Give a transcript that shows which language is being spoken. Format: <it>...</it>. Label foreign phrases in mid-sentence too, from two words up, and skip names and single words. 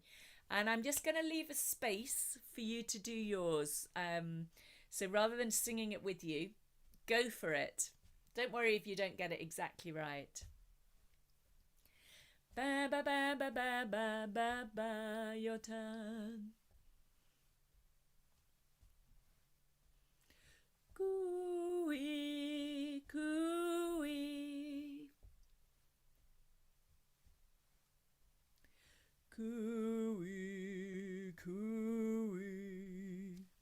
<en>And I'm just going to leave a space for you to do yours. So rather than singing it with you, go for it. Don't worry if you don't get it exactly right. Ba ba ba ba ba ba ba ba, your turn. Cooey, cooey. Cooey, cooey.</en>